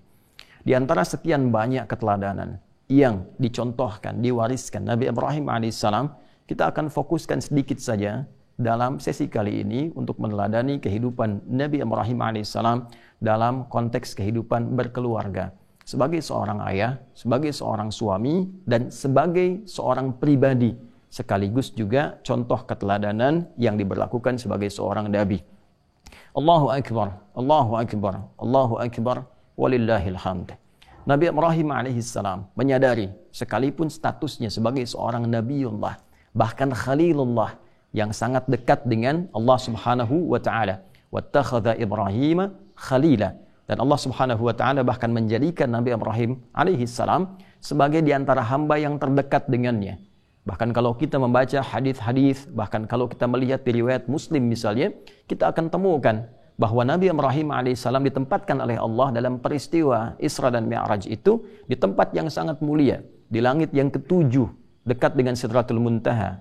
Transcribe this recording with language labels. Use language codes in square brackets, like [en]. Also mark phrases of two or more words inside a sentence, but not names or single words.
[id] Di antara sekian banyak keteladanan yang dicontohkan, diwariskan Nabi Ibrahim alaihissalam, kita akan fokuskan sedikit saja dalam sesi kali ini untuk meneladani kehidupan Nabi Ibrahim alaihissalam dalam konteks kehidupan berkeluarga. Sebagai seorang ayah, sebagai seorang suami, dan sebagai seorang pribadi, sekaligus juga contoh keteladanan yang diberlakukan sebagai seorang nabi. [ar] Allahu akbar, Allahu akbar, Allahu akbar, walillahil hamd. [id] Nabi Ibrahim alaihissalam menyadari sekalipun statusnya sebagai seorang nabiullah, bahkan khalilullah yang sangat dekat dengan Allah [ar] Subhanahu wa taala. Wattakhadha Ibrahim khalila. [id] Dan Allah [ar] Subhanahu wa taala [id] bahkan menjadikan Nabi Ibrahim alaihissalam sebagai di antara hamba yang terdekat dengannya. Bahkan kalau kita membaca hadis-hadis, bahkan kalau kita melihat di riwayat Muslim misalnya, kita akan temukan bahwa Nabi Ibrahim alaihissalam ditempatkan oleh Allah dalam peristiwa Isra dan Mi'raj itu di tempat yang sangat mulia, di langit yang ke-7, dekat dengan Sidratul Muntaha.